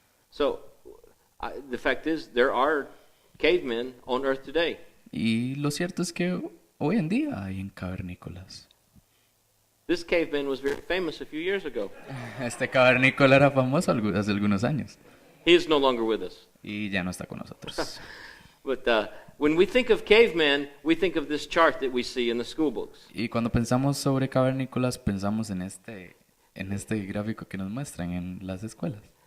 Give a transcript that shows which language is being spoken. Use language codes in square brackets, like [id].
[en] So, the fact is, there are cavemen on Earth today. [es] Y lo cierto es que hoy en día hay en cavernícolas. [en] This caveman was very famous a few years ago. [es] Este cavernícola era famoso hace algunos años [en] He is no longer with us. [es] y ya no está con nosotros. [en] But when we think of cavemen, we think of this chart that we see in the school books. [es] Y cuando pensamos sobre cavernícolas, pensamos en este gráfico que nos muestran en las escuelas.